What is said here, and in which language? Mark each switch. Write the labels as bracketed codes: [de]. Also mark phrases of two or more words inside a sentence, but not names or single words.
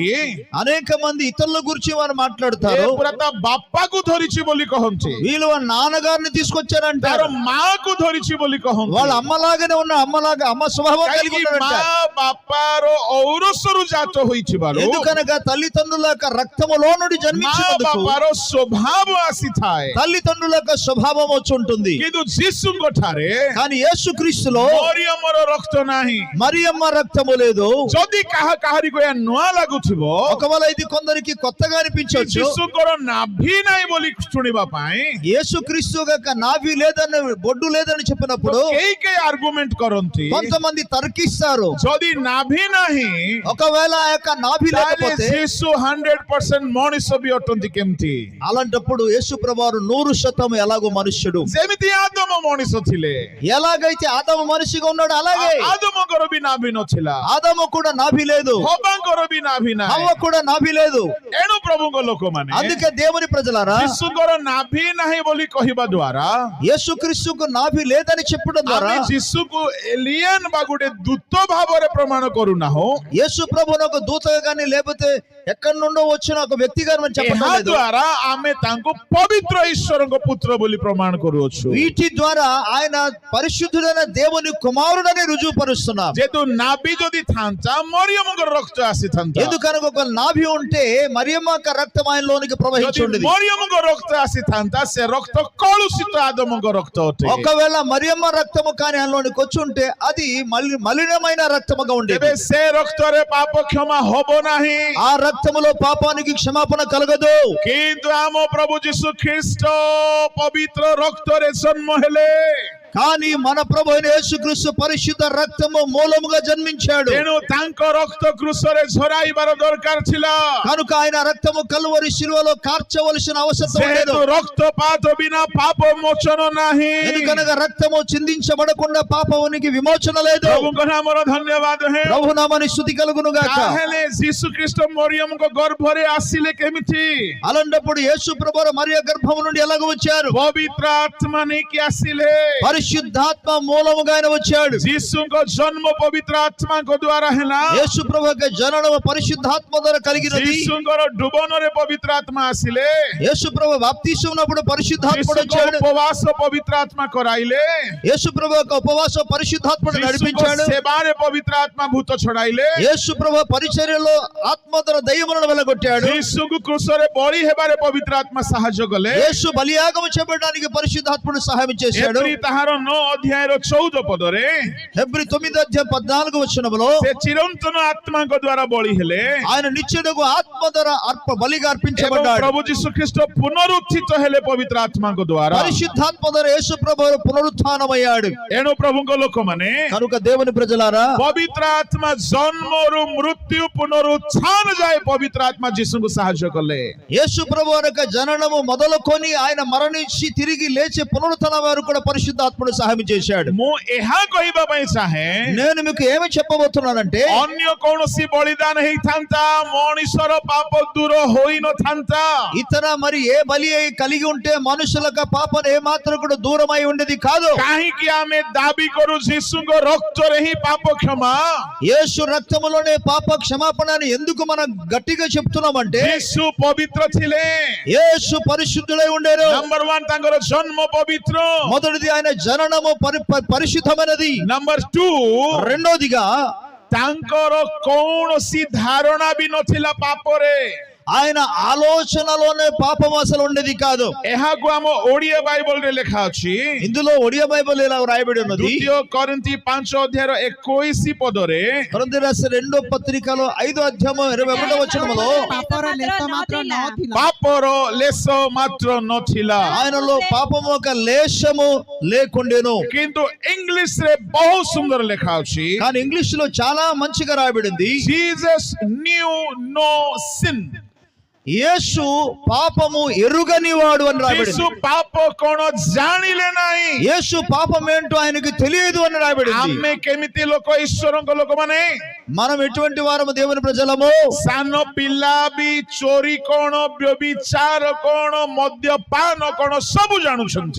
[te] అనేక మంది ఇతరుల గురించి వారు [or] ଏ [te] మాట్లాడతారు. [or] ପୁରା ତା ବାପାକୁ ଧରିଛି ବୋଲି କହନ୍ତି, [te] వీళ్ళు వాళ్ళ నాన్నగారిని తీసుకొచ్చారంటారు. [or] ତାର ମାକୁ ଧରିଛି ବୋଲି କହନ୍ତି। [te] వాళ్ళ అమ్మలాగానే ఉన్న అమ్మ స్వభావం కలిగి [or] କାହିଁକି [te] ఉన్నారంట. [or] ମା ବାପାର ଔରସରୁ ଜାତ ହୋଇଥିବାରୁ [te] ఎందుకనగా తల్లిదండ్రుల యొక్క రక్తములో నుండి [or] ମା [te] జన్మించినందుకు [or] ବାପାର ସ୍ୱଭାବ ଆସିଥାଏ। [te] తల్లిదండ్రుల యొక్క స్వభావం వచ్చి ఉంటుంది. [or] କିନ୍ତୁ ଯୀଶୁଙ୍କ ଠାରେ [te] కానీ యేసుక్రీస్తులో [or] ମରିୟମର ରକ୍ତ ନାହିଁ। [te] మరియమ్మ రక్తము లేదు. [or] ଯଦି କାହାରିକୁ ଏହା ନୂଆ ଲାଗୁଥିବ [te] ఒకవేళ ఇది కొందరికి కొత్తగా అనిపించవచ్చు. [or] ଯୀଶୁଙ୍କର ନାଭି ନାହିଁ ବୋଲି ଶୁଣିବା ପାଇଁ [te] యేసుక్రీస్తు యొక్క నాభి లేదని బొడ్డు లేదని చెప్పినప్పుడు [or] କେହି ଆର୍ଗୁମେଣ୍ଟ କରନ୍ତି [te] కొంతమంది తర్కిస్తారు. [or] ଯଦି ନାଭି ନାହିଁ [te] ఒకవేళ ఆ యొక్క నాభి [or] ତାହେଲେ [te] లేకపోతే [or] ଯୀଶୁ 100% ମଣିଷ ବି ଅଟନ୍ତି। କେମିତି? [te] అలాంటప్పుడు యేసు ప్రభువారు 100% ఎలాగో మనుష్యుడు. [or] ଯେମିତି ଆଦମ ମଣିଷ ଥିଲେ, [te] ఎలాగైతే ఆదాము మనిషిగా ఉన్నాడు అలాగే [or] ଆଦମଙ୍କର ବି ନାଭି ନଥିଲା, [te] ఆదాము కూడా నాభి లేదు. [or] ହବାଙ୍କର ବି ନାଭି ନାହିଁ। [te] హవ్వ కూడా నాభి లేదు. [or] ଏଣୁ ପ୍ରଭୁଙ୍କ ଲୋକମାନେ [te] అందుకే దేవుని ప్రజలారా [or] ଯୀଶୁଙ୍କର ନାଭି ନାହିଁ ବୋଲି କହିବା ଦ୍ୱାରା [te] యేసుక్రీస్తుకు నాభి లేదని చెప్పడం ద్వారా [or] ଆମେ ଯୀଶୁକୁ ଏଲିୟନ ବା ଗୋଟେ ଦୂତ ଭାବରେ ପ୍ରମାଣ କରୁନାହୁଁ। [te] యేసు ప్రభువును ఒక దూతగా కానీ లేకపోతే ఎక్కడి నుండో వచ్చిన ఒక వ్యక్తిగా మనం చెప్పడం [or] ଏହା [te] లేదు. [or] ଦ୍ୱାରା ଆମେ ତାଙ୍କୁ ପବିତ୍ର ଈଶ୍ୱରଙ୍କ ପୁତ୍ର ବୋଲି ପ୍ରମାଣ କରୁଅଛୁ। [te] వీటి ద్వారా ఆయన పరిశుద్ధుడైన దేవుని కుమారుడని రుజువుపరుస్తున్నాం. [or] ଯେହେତୁ ନାଭି ଯଦି ଥାନ୍ତା ମରିୟମଙ୍କର ରକ୍ତ ଆସିଥାନ୍ତା। [te] ఎందుకనగా ఒక నాభి ఉంటే మరియమ్మ యొక్క రక్తం ఆయనలోనికి [or] ଯଦି [te] ప్రవహించి ఉండేది. [or] ମରିୟମଙ୍କ ରକ୍ତ ଆସିଥାନ୍ତା ସେ ରକ୍ତ କଳୁଷିତ ଆଦମ ଆଦମଙ୍କ ରକ୍ତ ଅଟେ। [te] ఒకవేళ మరియమ్మ రక్తము కానీ అందులోనికి వచ్చి ఉంటే అది మలినమైన రక్తముగా [or] ତେବେ [te] ఉండేది. [or] ସେ ରକ୍ତରେ ପାପ କ୍ଷମା ହବ ନାହିଁ। [te] ఆ రక్తములో పాపానికి క్షమాపణ కలగదు. [or] କିନ୍ତୁ ଆମ ପ୍ରଭୁ ଯୀଶୁ ଖ୍ରୀଷ୍ଟ ପବିତ୍ର ରକ୍ତରେ ଜନ୍ମ ହେଲେ, [te] కానీ మన ప్రభు అయిన యేసుక్రీస్తు పరిశుద్ధ రక్తము మూలముగా జన్మించాడు. [or] ତେଣୁ ତାଙ୍କ ରକ୍ତ କୃଷରେ ଝରାଇବାର ଦରକାର ଥିଲା। [te] కనుక ఆయన రక్తము కల్వరి శిలువలో కార్చవలసిన అవసరం లేదు. [or] ଯେହେତୁ ରକ୍ତପାତ ବିନା ପାପ ମୋଚନ ନାହିଁ, [te] ఎందుకనగా రక్తము చిందించబడకుండా పాపమునికి విమోచన లేదు. [or] ପ୍ରଭୁଙ୍କ ନାମର ଧନ୍ୟବାଦ ହେ। [te] ప్రభు నామని స్తుతి కలుగును గాక. [or] ତାହେଲେ ଯୀଶୁ ଖ୍ରୀଷ୍ଟ ମରିୟମଙ୍କ ଗର୍ଭରେ ଆସିଲେ କେମିତି? [te] అలాంటప్పుడు యేసు ప్రభువు మరియ గర్భము నుండి ఎలాగ వచ్చారు? [or] ପବିତ୍ର ଆତ୍ମା ନେଇକି ଆସିଲେ। [te] పరిశుద్ధాత్మ మూలముగా ఆయన వచ్చాడు. [or] ଯୀଶୁଙ୍କ ଜନ୍ମ ପବିତ୍ର ଆତ୍ମାଙ୍କ ଦ୍ୱାରା ହେଲା। [te] యేసు ప్రభు యొక్క జననము పరిశుద్ధాత్మ ద్వారా కలిగినది. [or] ଯୀଶୁଙ୍କର ଡୁବନରେ ପବିତ୍ର ଆତ୍ମା ଆସିଲେ। [te] యేసు ప్రభు బాప్తిసం ఉన్నప్పుడు పరిశుద్ధాత్ముడు [or] ଯୀଶୁଙ୍କ [te] వచ్చాడు. [or] ଉପବାସ ପବିତ୍ର ଆତ୍ମା କରାଇଲେ। [te] యేసు ప్రభు యొక్క ఉపవాసం పరిశుద్ధాత్ముడు [or] ଯୀଶୁଙ୍କ [te] నడిపించాడు. [or] ସେବାରେ ପବିତ୍ର ଆତ୍ମା ଭୂତ ଛଡାଇଲେ। [te] యేసు ప్రభు పరిచర్యలో ఆత్మ ద్వారా దయ్యములను వెలగొట్టాడు. [or] ଯୀଶୁଙ୍କୁ କୃଷରେ ବଳି ହେବାରେ ପବିତ୍ର ଆତ୍ମା ସାହାଯ୍ୟ କଲେ। [te] యేసు బలియాగము చేయడానికి పరిశుద్ధాత్ముడు సహాయం చేశాడు. [or] ଏପରି ତାହାର 9 ଅଧ୍ୟାୟର 14 ପଦରେ [te] హెబ్రీ 9:14 వచనములో [or] ସେ ଚିରନ୍ତନ ଆତ୍ମାଙ୍କ ଦ୍ୱାରା ବଳି ହେଲେ [te] ఆయన నిత్యుడగు ఆత్మ ద్వారా బలిగా [or] ଏବଂ [te] అర్పించబడ్డాడు. [or] ପ୍ରଭୁ ଯୀଶୁ ଖ୍ରୀଷ୍ଟ ପୁନରୁତ୍ଥିତ ହେଲେ ପବିତ୍ର ଆତ୍ମାଙ୍କ ଦ୍ୱାରା। [te] పరిశుద్ధాత్మ ద్వారా యేసు ప్రభు పునరుత్థానమయ్యాడు. [or] ଏଣୁ ପ୍ରଭୁଙ୍କ ଲୋକମାନେ [te] కనుక దేవుని ప్రజలారా, [or] ପବିତ୍ର ଆତ୍ମା ଜନ୍ମରୁ ମୃତ୍ୟୁ పునరుత్థాନ ଯାଏ ପବିତ୍ର ଆତ୍ମା ଯୀଶୁଙ୍କୁ ସାହାଯ୍ୟ କଲେ। [te] యేసు ప్రభు యొక్క జననము మొదలుకొని ఆయన మరణించి తిరిగి లేచే పునరుత్థాన వరకు కూడా పరిశుద్ధాత్ముడు సహాయం చేశాడు. [or] ମୁଁ ଏହା କହିବା ପାଇଁ ଚାହେଁ, [te] నేను మీకు ఏమి చెప్పబోతున్నానంటే, [or] ଅନ୍ୟ କୌଣସି ବଳିଦାନ ହେଇଥାନ୍ତା ମଣିଷର ପାପ ଦୂର ହୋଇନଥାନ୍ତା। [te] ఇతర మరి ఏ బలి కలిగి ఉంటే మనుషులకు పాపం ఏమాత్రం కూడా దూరమై ఉండేది కాదు. [or] କାହିଁକି ଆମେ ଦାବି କରୁ ଯୀଶୁଙ୍କ ରକ୍ତରେ ହିଁ ପାପ କ୍ଷମା? [te] యేసు రక్తములోనే పాప క్షమాపణ అని ఎందుకు మనం గట్టిగా చెప్తున్నామంటే, [or] ଯୀଶୁ ପବିତ୍ର ଥିଲେ। [te] యేసు పరిశుద్ధుడై ఉండేరు. [or] ନମ୍ବର 1 ତାଙ୍କର ଜନ୍ମ ପବିତ୍ର। [te] మొదటిది ఆయన జననము పరిశుద్ధమైనది. [or] ନମ୍ବର 2 [te] రెండోదిగా [or] ତାଙ୍କର କୌଣସି ଧାରଣା ବି ନଥିଲା ପାପରେ। [te] ఆయన ఆలోచనలోనే పాపం అసలు ఉండేది కాదు. [or] ଏହାକୁ ଆମ ଓଡ଼ିଆ ବାଇବଲରେ ଲେଖା ଅଛି। [te] ఇందులో ఒడియా బైబిల్ ఇలా రాయబడి ఉన్నది. [or] ଦ୍ୱିତୀୟ କରିନ୍ଥୀ 5 ଅଧ୍ୟାୟର 21 పదରେ [te] కొరింథీ రాసిన 2వ పత్రికలో 5వ అధ్యాయం 21వ వచనములో [or] ପାପର ଲେଶ ମାତ୍ର ନଥିଲା। ପାପର ଲେଶ ମାତ୍ର ନଥିଲା, [te] ఆయనలో పాపము ఒక లేశము లేకుండెను. [or] କିନ୍ତୁ ଇଂଲିଶରେ ବହୁତ ସୁନ୍ଦର ଲେଖା ଅଛି। [te] కానీ ఇంగ్లీష్ లో చాలా మంచిగా రాయబడింది. [en] Jesus knew no sin। [te] యేసు పాపము ఎరుగని వాడు అని [or] ଯୀଶୁ [te] రాయబడింది. [or] ପାପ କଣ ଜାଣିଲେ ନାହିଁ। [te] యేసు పాపం ఏంటో ఆయనకి తెలియదు అని రాయబడింది. [or] ଆମେ କେମିତି ଲୋକ, ଈଶ୍ୱରଙ୍କ ଲୋକମାନେ? [te] మనం ఎటువంటి వారము దేవుని ప్రజలము? [or] ସାନ ପିଲା ବି ଚୋରି କଣ, ବ୍ୟଭିଚାର କଣ, ମଦ୍ୟପାନ କଣ ସବୁ ଜାଣୁଛନ୍ତି।